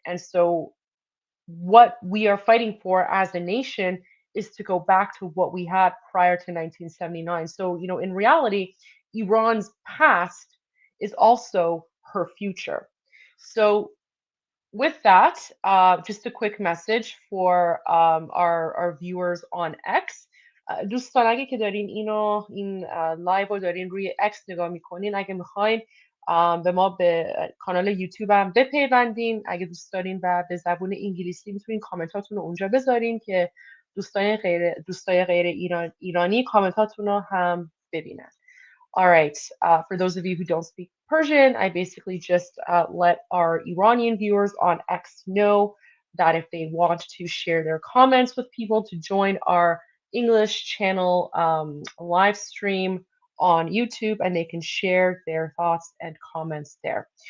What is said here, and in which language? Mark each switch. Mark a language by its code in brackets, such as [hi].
[en] And so, what we are fighting for as a nation is to go back to what we had prior to 1979. So, in reality, Iran's past is also her future. So, with that, just a quick message for our viewers on X. [fa] دوستان اگه که دارین این لایو رو دارین روی اکس نگاه میکنین، اگه میخواین به ما به کانال یوتیوب هم بپیوندین. اگه دوست دارین و به زبون انگلیسی میتونین کامنتاتون رو اونجا بذارین که دوستای غیر ایرانی کامنتاتون رو هم ببینن. [en] All right. For those of you who don't speak Persian, I basically just let our Iranian viewers on X know that if they want to share their comments with people, to join our English channel live stream on YouTube, and they can share their thoughts and comments there.